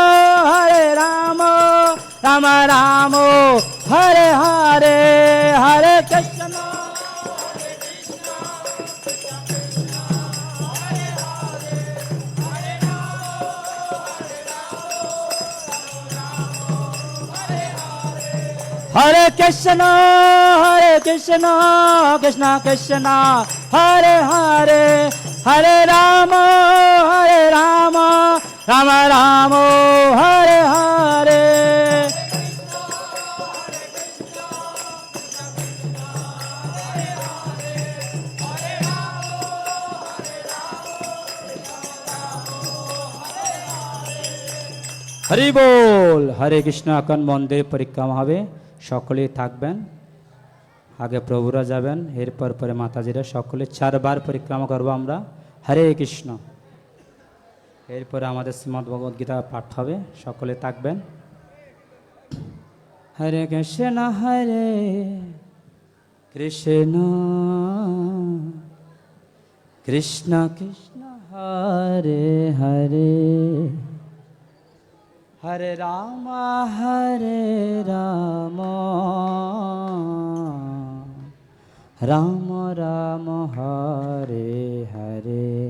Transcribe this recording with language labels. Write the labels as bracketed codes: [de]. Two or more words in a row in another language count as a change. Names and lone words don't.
[sa] Rama Rama Hare Hare Hare Krishna Hare Krishna Krishna Krishna Hare Hare Hare Rama Rama Rama Hare Hare [bn] হরি বল [sa] হরে কৃষ্ণ। [bn] এখন মন্দির পরিক্রমা হবে, সকলে থাকবেন, আগে প্রভুরা যাবেন, এরপর পরে মাতাজিরা, সকলে 4 বার পরিক্রমা করবো আমরা। হরে কৃষ্ণ। এরপরে আমাদের শ্রীমদ্ ভগবদ গীতা পাঠ হবে, সকলে থাকবেন। [sa] হরে কৃষ্ণ কৃষ্ণ কৃষ্ণ হরে হরে Hare Rama Rama Rama Hare Hare